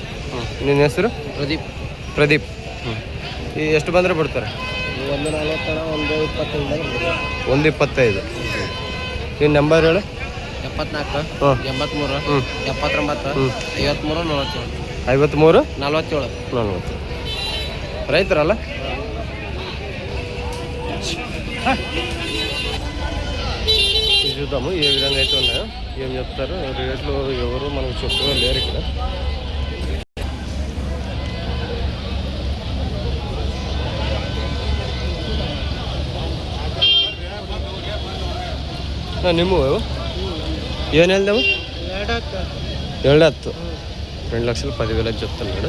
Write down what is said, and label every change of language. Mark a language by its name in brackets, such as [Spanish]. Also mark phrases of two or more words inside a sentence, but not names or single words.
[Kannada] ಹ್ಞೂ. ನಿನ್ನ ಹೆಸರು? ಪ್ರದೀಪ್. ಹ್ಞೂ. ಎಷ್ಟು ಬಂದರೆ ಬಿಡ್ತಾರೆ? 140, 125. ನಿನ್ನ ನಂಬರ್ ಹೇಳು. 74 ಹ್ಞೂ 83 ಹ್ಞೂ 79 ಹ್ಞೂ 53 47 53 47. [Telugu] రైతురాలా? చూద్దాము ఏ విధంగా అయితే ఉన్నాయో, ఏం చెప్తారు రేట్లు. ఎవరు మనకు చెప్తూ లేరు ఇక్కడ. [Kannada] ನಿಮ್ಮ ಏನು ಹೇಳ್ದೆವು? [Telugu] 210. 2,10,000 చెప్తున్నాడు.